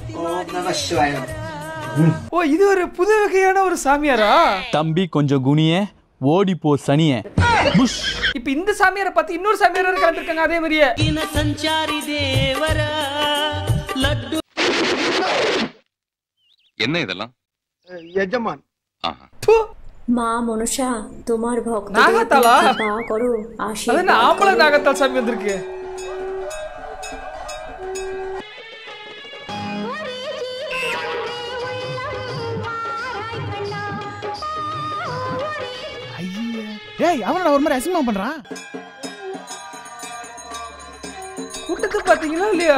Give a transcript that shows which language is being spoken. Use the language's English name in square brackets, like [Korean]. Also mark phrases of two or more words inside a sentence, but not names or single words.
[Tamil] ஓ இது ஒரு புது வகையான ஒரு சாமியாரா? தம்பி கொஞ்சம் குனியே ஓடி போ சனியே. இப்ப இந்த சாமியாரை பார்த்து இன்னொரு சாமியார் கலந்துருக்காங்க அதே மாதிரியே. சஞ்சாரி தேவரா லட்டு. என்ன இதெல்லாம்? எஜமான் [Bangla] মা মনসা তোমার ভক্ত নাগাতালা কৃপা করো আশীর্বাদ। [Tamil] அது ஆம்பள நாகத்தால் சாமி வந்திருக்கு. ஏய் அவனடா ஒரு மாதிரி அசிங்கமா பண்றான். கூட்டத்தை பாத்தீங்களா இல்லையா?